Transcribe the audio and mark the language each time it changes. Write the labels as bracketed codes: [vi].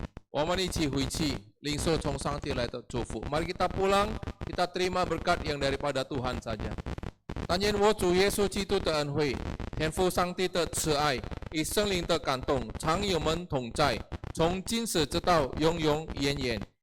[zh] 我们一起回去领受从上帝来的祝福。 [id] Mari kita pulang, kita terima berkat yang daripada Tuhan saja。 [zh] 但愿我主耶稣基督的恩惠、天父上帝的慈爱与圣灵的感动常与我们同在，从今时直到永永远远。